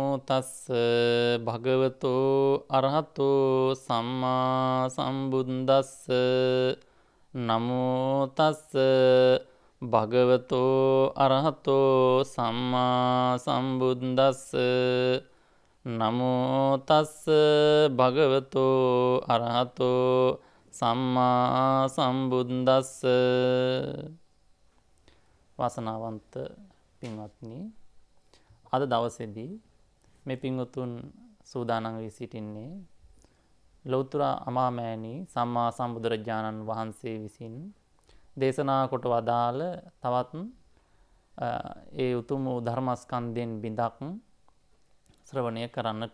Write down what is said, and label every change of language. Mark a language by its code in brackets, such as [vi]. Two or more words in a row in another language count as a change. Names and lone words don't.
[pi] තස්ස භගවතෝ අරහතෝ සම්මා සම්බුද්දස්ස නමෝ තස්ස භගවතෝ අරහතෝ සම්මා සම්බුද්දස්ස නමෝ තස්ස භගවතෝ අරහතෝ සම්මා සම්බුද්දස්ස. [si] වාසනාවන්ත පින්වත්නි, අද දවසේදී මේ පින්වතුන් සූදානම් වී සිටින්නේ ලෞතර අමාමෑණී සම්මා සම්බුදුරජාණන් වහන්සේ විසින් දේශනා කොට වදාළ තවත් ඒ උතුම් ධර්මස්කන්ධයෙන් බිඳක් ශ්‍රවණය කරන්නට.